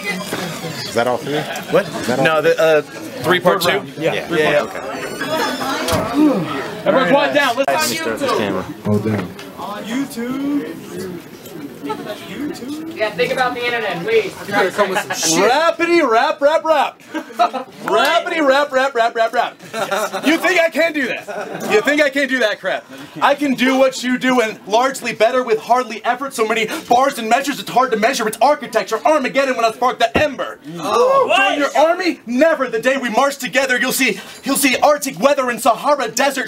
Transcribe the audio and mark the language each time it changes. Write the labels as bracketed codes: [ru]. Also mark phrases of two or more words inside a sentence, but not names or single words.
[en] Is that all three? What? No, the 3 part 2? Yeah. Okay. Everyone quiet down. Let's Let me start this camera. Hold down. On YouTube. Yeah, think about the internet, please. You gotta come with some shit. Rappity rap rap rap. Rappity rap rap rap rap rap. You think I can do that? You think I can do that crap? I can do what you do and largely better with hardly effort. So many bars and measures, it's hard to measure. It's architecture, Armageddon when I spark the ember. Join your army? Never. The day we march together, you'll see Arctic weather in Sahara Desert.